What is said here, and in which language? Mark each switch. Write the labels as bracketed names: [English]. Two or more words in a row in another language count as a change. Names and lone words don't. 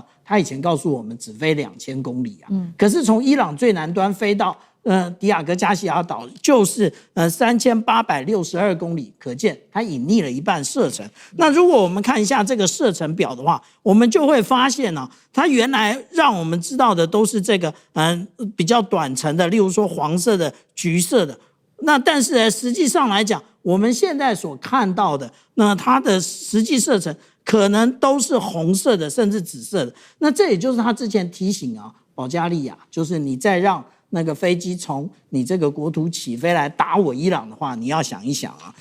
[Chinese] 他以前告訴我們只飛2000公里啊，可是從伊朗最南端飛到迪亞哥加西亞島就是3862公里，可見它隱匿了一半射程。那如果我們看一下這個射程表的話，我們就會發現呢，它原來讓我們知道的都是這個比較短程的，例如說黃色的、橘色的。那但是呢，實際上來講，我們現在所看到的，那它的實際射程可能都是紅色的，甚至紫色的。那這也就是他之前提醒啊，保加利亞，就是你再讓那個飛機從你這個國土起飛來打我伊朗的話，你要想一想啊。